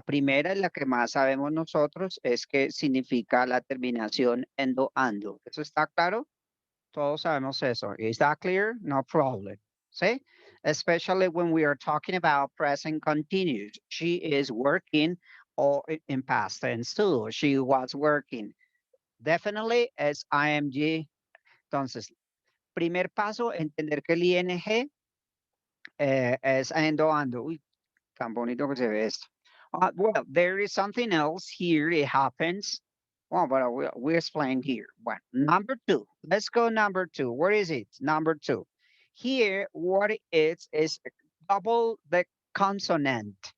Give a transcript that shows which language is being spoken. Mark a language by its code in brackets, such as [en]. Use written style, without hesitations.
[es] La primera y la que más sabemos nosotros es que significa la terminación endo ando. ¿Eso está claro? Todos sabemos eso. [en] Is that clear? No problem. [es] ¿Sí? [en] Especially when we are talking about present continuous. She is working or in past tense too. She was working. Definitely [es] es [en] IMG. [es] Entonces, primer paso, entender que el ING es ando ando. Uy, tan bonito que se ve esto. [en] Well, there is something else here. It happens. Well, but we explain here. Well, number two. Let's go number two. Where is it? Number two. Here, what it is double the consonant.